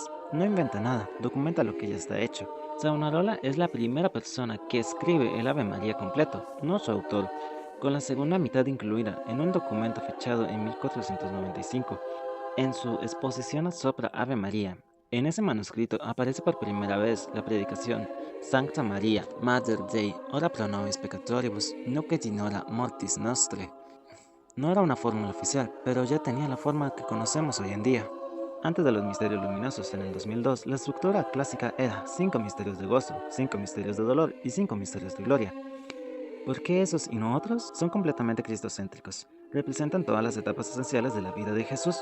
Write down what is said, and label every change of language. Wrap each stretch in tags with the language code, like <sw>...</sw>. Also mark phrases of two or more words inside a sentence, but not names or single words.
<es>No inventa nada, documenta lo que ya está hecho. Savonarola es la primera persona que escribe el Ave María completo, no su autor, con la segunda mitad incluida en un documento fechado en 1495. En su exposición Sopra Ave María, en ese manuscrito aparece por primera vez la predicación:</es> <la>Sancta Maria, Mater Dei, ora pro nobis peccatoribus, nunc et in hora mortis nostre.</la> <es>No era una fórmula oficial, pero ya tenía la forma que conocemos hoy en día. Antes de los misterios luminosos en el 2002, la estructura clásica era 5 misterios de gozo, 5 misterios de dolor y 5 misterios de gloria. ¿Por qué esos y no otros? Son completamente cristocéntricos. Representan todas las etapas esenciales de la vida de Jesús.</es>